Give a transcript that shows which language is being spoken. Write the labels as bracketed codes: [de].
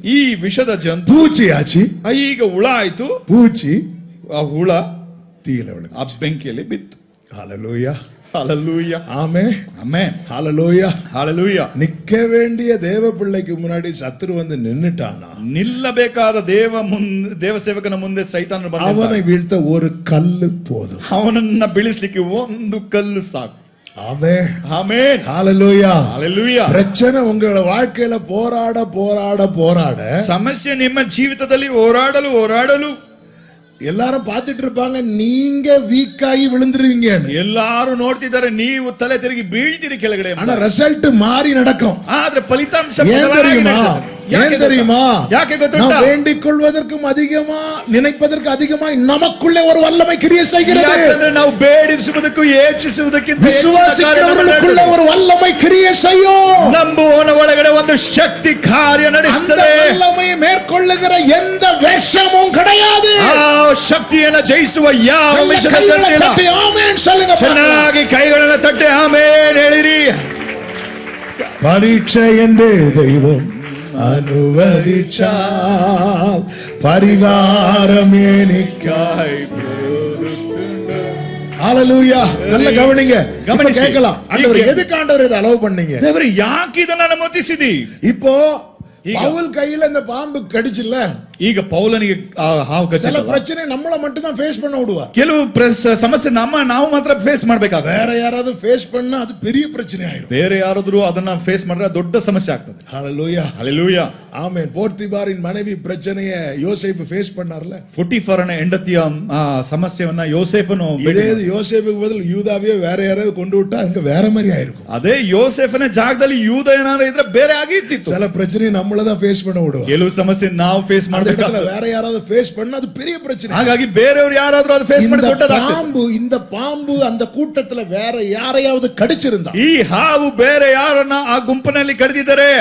[kn] ಈ ವಿಷದ ಜಂತು [ta] பூச்சியாச்சு. [kn] ಈಗ ಹುಳ ಆಯ್ತು. [ta] பூச்சி [kn] ಆ ಹುಳ [ta] தீயில விழுந்து. [kn] ಆ ಬೆಂಕಿಯಲ್ಲಿ ಬಿತ್ತು. [ta] ஹalleluya, ஹalleluya, ஆமென், [kn] ಆಮೆನ್, [ta] ஹalleluya. ஹalleluya. நிக்க வேண்டிய தேவ பிள்ளைக்கு முன்னாடி சத்துரு வந்து நின்னுட்டானா, [kn] ನಿಲ್ಲಬೇಕಾದ ದೇವ ಸೇವಕನ ಮುಂದೆ ಸೈತಾನನು ಬಂದ. [ta] அவனை வீழ்த்த ஒரு கல்லு போதும். [kn] ಅವನನ್ನ ಬೀಳಿಸಲಿಕ್ಕೆ ಒಂದು ಕಲ್ಲು ಸಾಕು. [ta] ஆமென், [kn] ಆಮೆನ್, [ta] ஹalleluya, ஹalleluya. பிரச்சனை உங்களோட வாழ்க்கையில போராட போராட போராட [kn] ಸಮಸ್ಯೆ ನಿಮ್ಮ ಜೀವಿತದಲ್ಲಿ ಹೋರಾಡಲು [ta] எல்லாரும் பார்த்துட்டு இருப்பாங்க, நீங்க வீக்காகி விழுந்துருவீங்க. [kn] ಎಲ್ಲಾರು ನೋಡ್ತಿದ್ದಾರೆ, ನೀವು ತಲೆ ತಿರುಗಿ ಬೀಳ್ತೀರಿ ಕೆಳಗಡೆ. [ta] ஆனா ரிசல்ட் மாறி நடக்கும். [kn] ಆದ್ರೆ ಫಲಿತಾಂಶ [ta] ஏன் தெரியுமா? ஏன் தெரியுமா? [kn] ಯಾಕೆ ಗೊತ್ತುಂಟಾ? [ta] நாம் வேண்டிக் கொள்வதற்கும் அதிகமா நினைப்பதற்கு அதிகமா நமக்குள்ளே ஒரு வல்லமை கிரியை செய்கிறது. [kn] ಯಾಕಂದ್ರೆ ನಾವು ಬೇಡಿಸುವುದಕ್ಕೂ ಹೆಚ್ಚಿಸುವುದಕ್ಕಿಂತ [ta] விசுவாசிக்கிறவர்களுக்குள்ள ஒரு வல்லமை கிரியை செய்யும். [kn] ನಂಬುವವನ ಒಳಗಡೆ ಒಂದು ಶಕ್ತಿ ಕಾರ್ಯ ನಡೆಸುತ್ತದೆ. [ta] அந்த வல்லமையை மேற்கொள்ளுகிற எந்த விஷமும் கிடையாது. [kn] ಆ ಶಕ್ತಿಯನ್ನು ಜಯಿಸುವ ಯಾವ [ta] தட்டி ஆமென் சொல்லுங்க. [kn] ಚೆನ್ನಾಗಿ ಕೈಗಳನ್ನು ತಟ್ಟಿ ಆಮೇನ್ ಹೇಳಿರಿ. [ta] பரீட்சை என்று தெய்வம் அனுமதிச்சால் பரிகாரம் ஏனிக்காய். ஹalleluya. நல்ல கவனிங்க. கவனிச்சு கேட்கலாம், ஆண்டவர் எதுக்கு ஆண்டவர் இதை அலோவ் பண்ணீங்க? [kn] ದೇವರೇ ಯಾಕೆ ಇದನ್ನ ಅನುಮತಿಸಿದಿ? [ta] இப்போ பவுல் கையில இந்த பாம்பு கடிச்சுல, [kn] ಈಗ ಪೌಲನಿಗೆ ಹಾವು [ta] சில [kn] ಕಚ್ಚಿಲ್ಲ. [ta] பிரச்சனை நம்மள மட்டும் தான் ஃபேஸ் பண்ண விடுவார். [kn] ಕೆಲವು ಸಮಸ್ಯೆ ನಾವು ಮಾತ್ರ ಫೇಸ್ ಮಾಡ್ಬೇಕಾಗ. [ta] வேற யாராவது ஃபேஸ் பண்ணா அது பெரிய பிரச்சனை ஆயிரும். [kn] ಬೇರೆ ಯಾರಾದ್ರೂ ಅದನ್ನ ಫೇಸ್ ಮಾಡಿದ್ರೆ ದೊಡ್ಡ ಸಮಸ್ಯೆ ಆಗ್ತದೆ. [ta] ஹalleluya, [kn] ಹalleluya. [ta] ஆமென். போர்த்திபாரின் மனைவி பிரச்சனையை யோசேப்பு ஃபேஸ் பண்ணார்ல. [kn] ಪೊಟಿಫರನ ಹೆಂಡತಿಯ ಸಮಸ್ಯೆಯನ್ನ ಯೋಸೇಫನು [ta] இதே யோசேப்புக்கு பதில் யூதாவே வேற யாராவது கொண்டு விட்டா அங்க வேற மாதிரி ஆயிருக்கும். [kn] ಅದೇ ಯೋಸೇಫನ ಜಾಗದಲ್ಲಿ ಯೂದ ಏನಾದ್ರು ಇದ್ರೆ ಬೇರೆ ಆಗಿರ್ತಿತ್ತು. [ta] சில பிரச்சனை நம்மள தான் ஃபேஸ் பண்ண விடுவோம். [kn] ಕೆಲವು ಸಮಸ್ಯೆ ನಾವು ಫೇಸ್ ಮಾಡಬೇಕಾಗ್ತದೆ. [ta] வேற யாராவது ஃபேஸ் பண்ணா அது பெரிய பிரச்சனை. [kn] ಹಾಗಾಗಿ ಬೇರೆಯವರು ಯಾರಾದ್ರೂ ಅದು ಫೇಸ್ ಮಾಡಿ ದೊಡ್ಡದಾಗ್ತದೆ. [ta] இந்த பாம்பு அந்த கூட்டத்துல வேற யாரையாவது கடிச்சிருந்தா, [kn] ಈ ಹಾವು ಬೇರೆ ಯಾರನ್ನ ಆ ಗುಂಪಿನಲ್ಲಿ ಕಡಿದಿದ್ದಾರೆ,